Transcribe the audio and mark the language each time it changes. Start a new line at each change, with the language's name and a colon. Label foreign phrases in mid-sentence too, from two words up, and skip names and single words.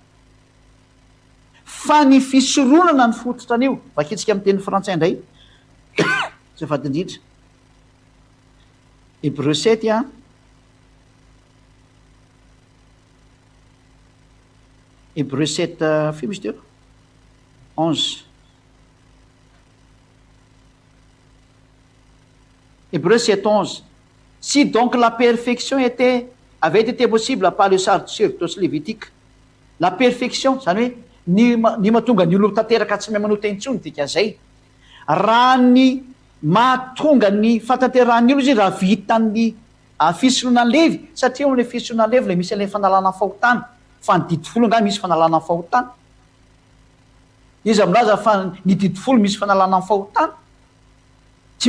Malagasy: fa ny fisorohana ny fototra an'io vakitsika amin'ny teny frantsay indray zay vadindritra
French: Hébreu 7 Hébreu 7
Malagasy: fio misy teo
French: 11 Hébreu 7:11 si donc la perfection avait été possible par le sacerdoce lévitique la perfection
Malagasy: zany hoe ny mahatonga ny olo tanteraka tsy mahay manota intsony dikan'izay raha ny mahatonga ny fatanterahany olo izy raha vitan'ny fisorohana ny Levy satria amin'le fisorohana ny Levy le misy an'le fanalana fahotana fa ny didy folo nga misy fanalana fahotana izyamilaza fa ny didy folo misy fanalana fahotana tsy